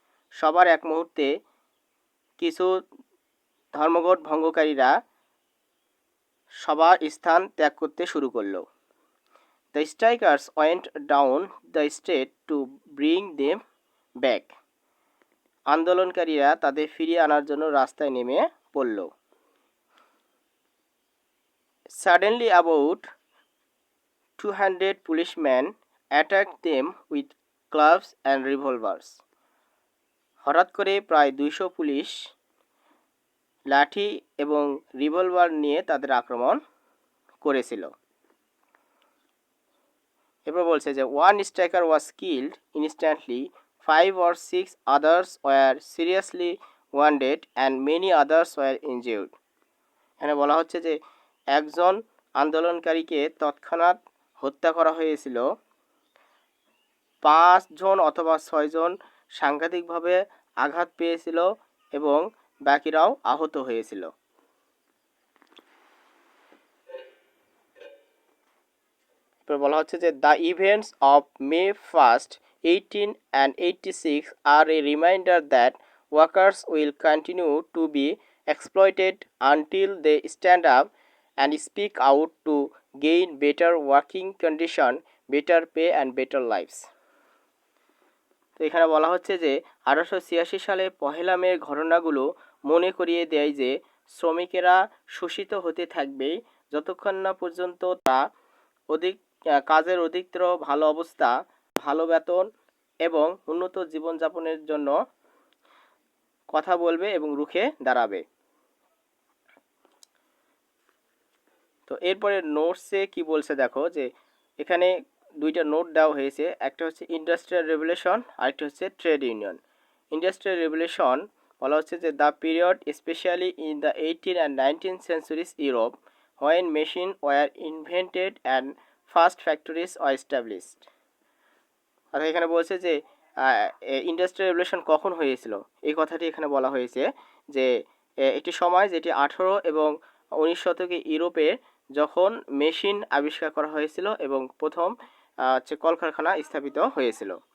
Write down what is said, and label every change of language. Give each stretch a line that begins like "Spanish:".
Bangla: সবার এক মুহূর্তে কিছু ধর্মঘট ভঙ্গকারীরা সবার স্থান ত্যাগ করতে শুরু করলো।
English: The strikers went down the street to bring them back.
Bangla: আন্দোলনকারীরা তাদের ফিরিয়ে আনার জন্য রাস্তায় নেমে পড়ল।
English: Suddenly about 200 policemen attacked them with clubs and revolvers.
Bangla: হঠাৎ করে প্রায় 200 পুলিশ লাঠি এবং রিভলভার নিয়ে তাদের আক্রমণ করেছিল। এরপর বলছে যে
English: one striker was killed instantly, 5 or 6 others were seriously wounded and many others were injured.
Bangla: এখানে বলা হচ্ছে যে একজন আন্দোলনকারীকে তৎক্ষণাৎ হত্যা করা হয়েছিল, 5 জন অথবা 6 জন সাংঘাতিকভাবে আঘাত পেয়েছিল এবং বাকিরাও আহত হয়েছিল। এরপর বলা হচ্ছে যে
English: The events of May 1, 1886 are a reminder that workers will continue to be exploited until they stand up and speak out to gain better working condition, better pay and better lives.
Bangla: তো এখানে বলা হচ্ছে যে 1886 সালে পহেলা মের ঘটনাগুলো মনে করিয়ে দেয় যে শ্রমিকেরা শোষিত হতে থাকবে যতক্ষণ না পর্যন্ত তারা কাজের অধিকতর ভালো অবস্থা, ভালো বেতন এবং উন্নত জীবনযাপনের জন্য কথা বলবে এবং রুখে দাঁড়াবে। তো এরপরে নোটসে কি বলছে দেখো, যে এখানে দুইটা নোট দেওয়া হয়েছে, একটা হচ্ছে ইন্ডাস্ট্রিয়াল রেভলিউশন, আরেকটা হচ্ছে ট্রেড ইউনিয়ন।
English: industrial revolution
Bangla: বলা হচ্ছে যে
English: The period specially in the 18th and 19th centuries Europe when machine were invented and first factories were established.
Bangla: অর্থাৎ এখানে বলছে যে ইন্ডাস্ট্রিয়াল রেভলিউশন কখন হয়েছিল, এই কথাটি এখানে বলা হয়েছে যে একটি সময় যেটি 18 এবং 19 শতকে ইউরোপে যখন মেশিন আবিষ্কার করা হয়েছিল এবং প্রথম কলকারখানা স্থাপিত হয়েছিল।